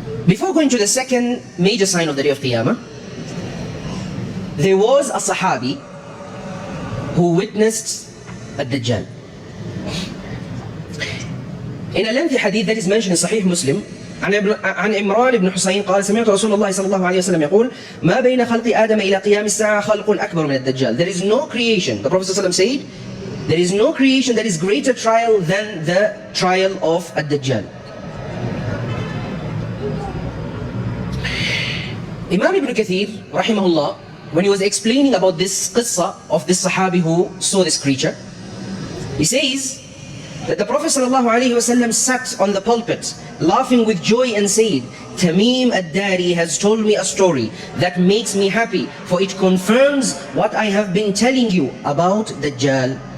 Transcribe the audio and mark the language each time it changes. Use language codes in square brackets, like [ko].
[en] Before going to the second major sign of the day of Qiyamah, there was a Sahabi who witnessed a Dajjal. In a lengthy hadith that is mentioned in Sahih Muslim, [ar] عن عمران بن حسين قال سمعت رسول الله صلى الله عليه وسلم يقول ما بين خلق آدم إلى قيام الساعة خلق أكبر من الدجال. [en] There is no creation, the Prophet ﷺ said, there is no creation that is greater trial than the trial of a Dajjal. Imam Ibn Kathir, rahimahullah, when he was explaining about this qissa of this Sahabi who saw this creature, he says that the Prophet ﷺ sat on the pulpit laughing with joy and said, Tamim ad-Dari has told me a story that makes me happy, for it confirms what I have been telling you about Dajjal.